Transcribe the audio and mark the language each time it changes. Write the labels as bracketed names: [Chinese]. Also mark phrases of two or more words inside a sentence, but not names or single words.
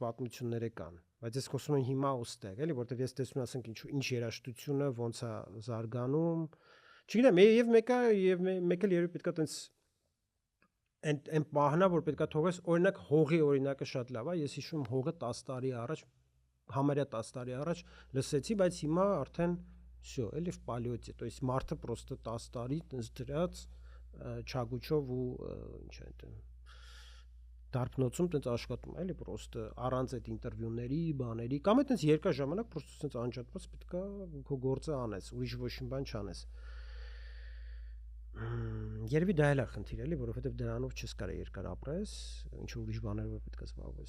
[Armenian] պատմություններ կան, բայց ես խոսում եմ հիմա ուստեղ, էլի, որտեվ ես տեսնում եմ, ասենք ինչ երաժշտությունը ոնց է զարգանում։ Չգիտեմ, եւ մեկը երբ պետքա տենց այն պահնա, որ պետքա թողես, օրինակ հողի օրինակը շատ լավ է, ես հիշում հողը 10 տարի առաջ, համարյա 10 տարի առաջ լսեցի, բայց հիմա արդեն всё, էլի [Russian] в полете, то есть [Armenian] մարդը просто 10 տարի տենց դրած չագուչով ու ինչ է դա դարբնոցում տենց աշխատում, էլի просто առանց այդ ինտերվյուների, բաների, կամ այդպես երկար ժամանակ просто տենց անջատված պետքա քո գործը անես, ուրիշ ոչ մի բան չանես։ Երևի դա էլ է խնդիր, էլի, որովհետև դրանով չես կարող երկար ապրես, ինչ որ ուրիշ բաներով պետք է զբաղվես։